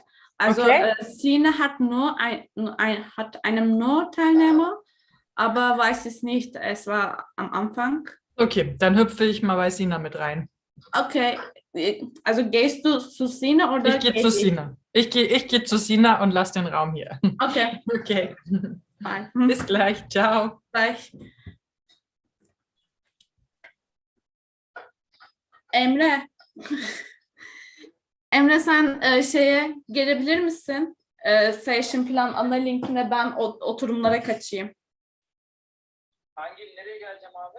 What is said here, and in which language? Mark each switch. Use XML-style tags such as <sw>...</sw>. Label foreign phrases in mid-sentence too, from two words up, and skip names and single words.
<de>Also Sine hat hat einen Teilnehmer, aber weiß es nicht. Es war am Anfang. Okay, dann hüpfe ich mal bei Sina mit rein. Okay, also gehst du zu Sina oder? Ich gehe zu Sina. Ich gehe zu Sina und lass den Raum hier. Okay. Okay. Bye. Bis gleich. Ciao. Bye. Emre.</de> <tr>Emre sen şeye gelebilir misin?</tr> <en>Session plan</en> <tr>ana linkine ben oturumlara kaçayım. Nereye geleceğim abi?</tr>